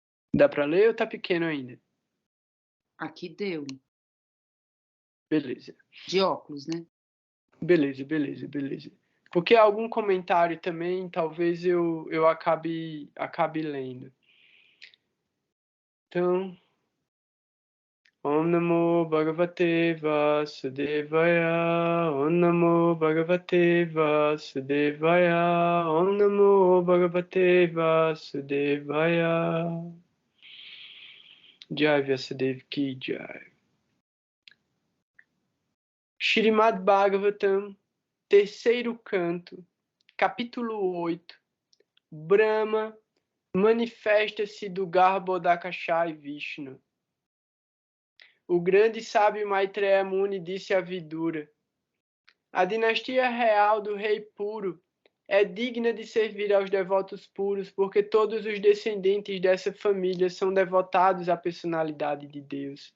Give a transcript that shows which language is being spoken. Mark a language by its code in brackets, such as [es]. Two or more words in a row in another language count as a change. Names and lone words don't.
[pt] Dá para ler ou tá pequeno ainda? Aqui deu. Beleza. De óculos, né? Beleza. Porque algum comentário também, talvez eu acabe lendo. Então, [sa] ॐ नमो भगवते वासुदेवाय, ॐ नमो भगवते वासुदेवाय, ॐ नमो भगवते वासुदेवाय. [hi] जय व्यासदेव की जय. [pt] Shrimad Bhagavatam, terceiro canto, capítulo 8. Brahma manifesta-se do Garbhodakashai Vishnu. O grande sábio Maitreya Muni disse a Vidura: a dinastia real do rei puro é digna de servir aos devotos puros, porque todos os descendentes dessa família são devotados à personalidade de Deus.